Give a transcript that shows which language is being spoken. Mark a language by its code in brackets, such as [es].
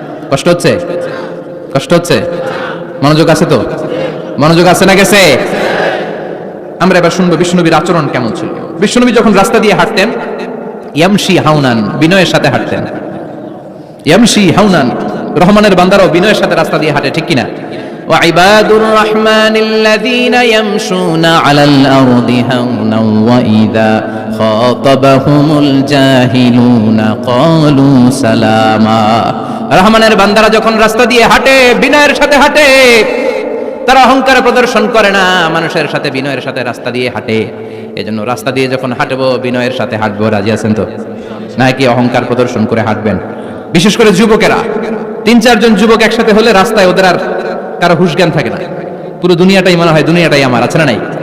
[bn] কষ্ট হচ্ছে? কষ্ট হচ্ছে? মনোযোগ আছে তো? মনোযোগ আছে না গেছে? আমরা এবার শুনবো বিশ্বনবীর আচরণ কেমন ছিল। বিশ্বনবী যখন রাস্তা দিয়ে হাঁটতেন, [ar] ইয়ামশি হাউনান, [bn] বিনয়ের সাথে হাঁটতেন। [ar] ইয়ামশি হাউনান, [bn] রহমানের বান্দারাও বিনয়ের সাথে রাস্তা দিয়ে হাঁটে, ঠিক কিনা? [ar] وعباد الرحمن الذين يمشون على الأرض هونا وإذا خاطبهم الجاهلون قالوا سلاما। [bn] রহমানের বান্দারা যখন রাস্তা দিয়ে হাঁটে, বিনয়ের সাথে হাঁটে, তারা অহংকার প্রদর্শন করে না, মানুষের সাথে বিনয়ের সাথে রাস্তা দিয়ে হাঁটে। এজন্য রাস্তা দিয়ে যখন হাঁটবো, বিনয়ের সাথে হাঁটবো। রাজি আছেন তো? নাকি অহংকার প্রদর্শন করে হাঁটবেন? বিশেষ করে যুবকেরা, 3-4 জন যুবক একসাথে হলে রাস্তায় ওদের আর কারো হুশ জ্ঞান থাকে না, পুরো দুনিয়াটাই মনে হয় দুনিয়াটাই আমার, আছে না নাই?